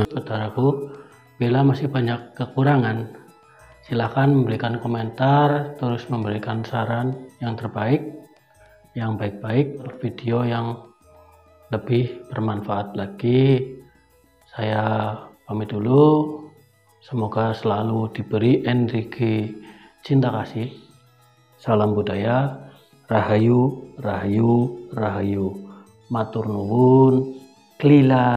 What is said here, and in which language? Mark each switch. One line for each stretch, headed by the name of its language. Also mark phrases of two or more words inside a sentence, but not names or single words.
Indonesian: Saudaraku, bila masih banyak kekurangan, silahkan memberikan komentar, terus memberikan saran yang terbaik, yang baik-baik, video yang lebih bermanfaat lagi. Saya pamit dulu, semoga selalu diberi energi cinta kasih. Salam budaya, rahayu, rahayu, rahayu.
Javanese: Matur nuwun, klila.